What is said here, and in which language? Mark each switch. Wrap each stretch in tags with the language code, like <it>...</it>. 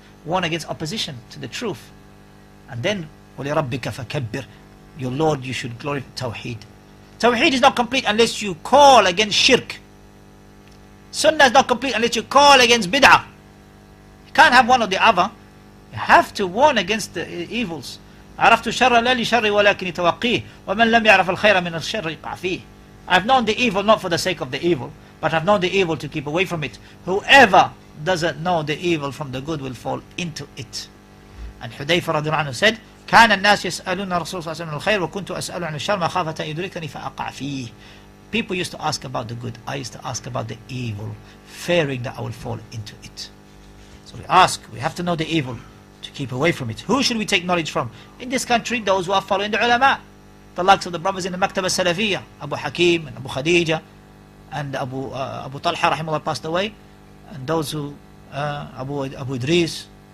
<en>Warn against opposition to the truth. And then,</en> <ar>وَلِرَبِّكَ فَكَبِّرْ.</ar> <en>Your Lord, you should glorify Tawheed. Tawheed is not complete unless you call against shirk. Sunnah is not complete unless you call against bid'ah. You can't have one or the other. You have to warn against the evils.</en> <ar>عرفت الشر لا لشر ولكن توقيه ومن لم يعرف الخير من الشر يقع فيه.</ar> <en>I've known the evil not for the sake of the evil, but I've known the evil to keep away from it. Whoever doesn't know the evil from the good will fall into it. And Hudayfa radiallahu anhu said,</en> <ar>كان الناس يسألون رسول صلى الله عليه وسلم الخير وكنت أسأل عن الشر مخافة أن يدركني فأقع فيه.</ar> <en>People used to ask about the good. I used to ask about the evil, fearing that I will fall into it. So we have to know the evil to keep away from it. Who should we take knowledge from? In this country, those who are following the ulama. The likes of the brothers in the Maktaba Salafiyya, Abu Hakim and Abu Khadija, and Abu Talha rahimahullah passed away, and those who, Abu Idris.</en>